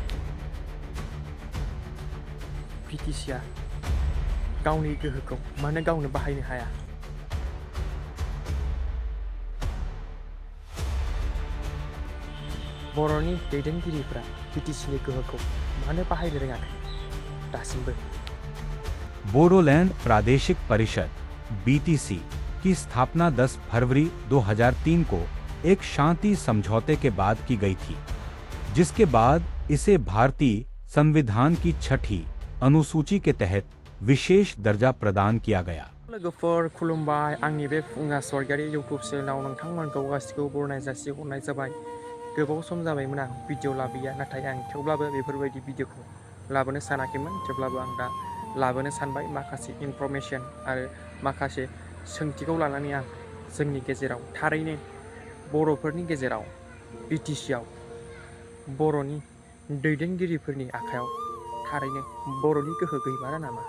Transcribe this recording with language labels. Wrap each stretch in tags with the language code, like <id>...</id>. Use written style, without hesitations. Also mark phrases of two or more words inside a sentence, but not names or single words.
<brx>बिटिसिआ गावनि गोहोखौ मानो गावनो बाहायनो हाया? बर'नि दैदेनगिरिफ्रा बिटिसिनि गोहोखौ मानो बाहायनो रोङाखै दासिमबो?</brx> <hi>बोडोलैंड प्रादेशिक परिषद (बीटीसी) की स्थापना 10 फरवरी 2003 को एक शांति समझौते के बाद की गई थी, जिसके बाद इसे भारतीय संविधान की 6ठी अनुसूची के तहत विशेष दर्जा प्रदान किया गया।</hi> <brx>लोगोफोर खुलुमबाय, आंनि बे फुंगा स्वर्गियारि इउट्युब चेनेलाव नोंथांमोनखौ गासिखौबो बरायनाय जासिहरनाय जाबाय। गोबाव सम जाबायमोन आं भिडिअ लाबोया, नाथाय आं थेवब्लाबो बेफोरबायदि भिडिअखौ लाबोनो सानाखैमोन। थेवब्लाबो आं दा लाबोनो सानबाय। माखासे इनफरमेशन आरो माखासे सोंथिखौ लानानै आं जोंनि गेजेराव थारैनो बर'फोरनि गेजेराव बिटिसिआव बर'नि दैदेनगिरिफोरनि आखायाव थारैनो बर'नि गोहो गैमारा नामा?</brx>